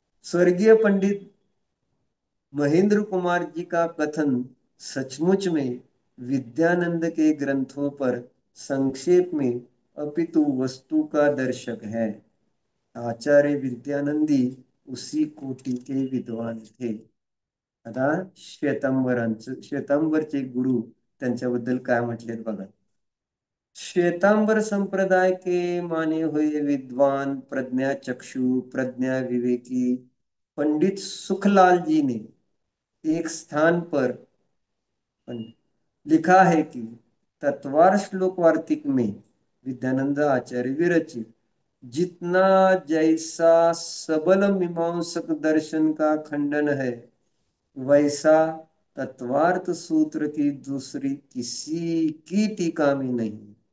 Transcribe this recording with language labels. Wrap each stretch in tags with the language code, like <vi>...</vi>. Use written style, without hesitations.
<hi>स्वर्गीय पंडित महेंद्र कुमार जी का कथन सचमुच में विद्यानंद के ग्रंथों पर संक्षेप में अपितु वस्तु का दर्शक है। आचार्य विद्यानंदी उसी कोटि के विद्वान थे।</hi> <mr>आता श्वेतांबरचे गुरु त्यांच्याबद्दल काय म्हटलेत बघा।</mr> <hi>श्वेतांबर संप्रदाय के माने हुए विद्वान प्रज्ञा चक्षु प्रज्ञा विवेकी पंडित सुखलाल जी ने एक स्थान पर लिखा है कि तत्वार श्लोक वार्तिक में विद्यानंद आचार्य विरचित जितना जैसा सबल मीमांसक दर्शन का खंडन है वैसा तत्वार्थ सूत्र की दूसरी किसी की टीका में नहीं।</hi>